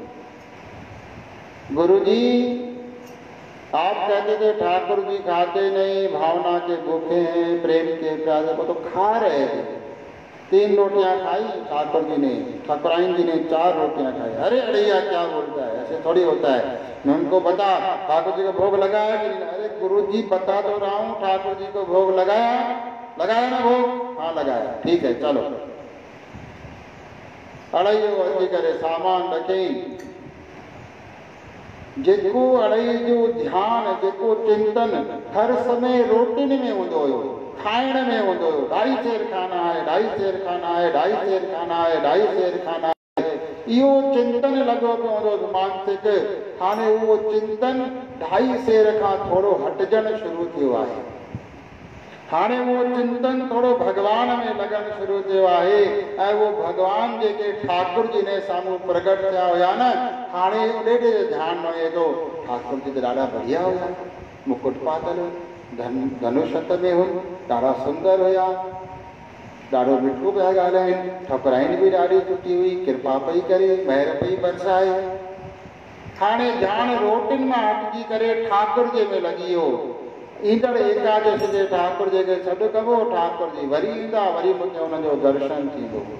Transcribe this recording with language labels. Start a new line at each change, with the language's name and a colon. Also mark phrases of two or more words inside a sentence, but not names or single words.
Hindi: गुरुजी आप कहते थे ठाकुर जी खाते नहीं भावना के भूखे हैं प्रेम के प्यासे को तो खा रहे थे 3 रोटियां खाई ठाकुर जी ने ठकुराइन जी ने 4 रोटियां खाई। अरे अड़ैया क्या बोलता है ऐसे थोड़ी होता है मैं उनको बता ठाकुर जी को भोग लगाया कि नहीं। अरे गुरु जी बता तो रहा हूँ ठाकुर जी को भोग लगाया ना भोग हाँ लगाया ठीक है चलो
Sindhi: अड़ैयो अची करे सामान रखी जेको अड़ई जो ध्यान जेको चिंतन हर समय रोटिन में हूंदो हुयो खाइण में हूंदो हुयो 2.5 सेर खाना है 2.5 सेर खाना है 2.5 सेर खाना है 2.5 सेर खाना है इहो चिंतन लॻो पियो हूंदो मानसिक हाणे उहो चिंतन 2.5 सेर खां थोरो हटजणु शुरू थियो आहे हाणे वो चिंतन थोड़ो भगवान में लगन शुरू थियो आहे ऐं वो भगवान जेके ठाकुर जी ने सामूं प्रगट थिया हुया न हाणे ओॾे ध्यान वञे थो ठाकुर जी त ॾाढा बढ़िया हुया मुकुट पातल धनुष में हुई ॾाढा सुंदर हुया ॾाढो मिठो पिया ॻाल्हाइनि ठकुराइन भी ॾाढी सुठी हुई कृपा पई करे महर पई बरसाए हाणे ध्यान रोटिन मां हटजी करे ठाकुर जे में लॻी वियो ईंदड़ एकादशी जे ठाकुर जे खे सॾु कबो ठाकुर जी वरी ईंदा वरी मूंखे हुन जो दर्शन थींदो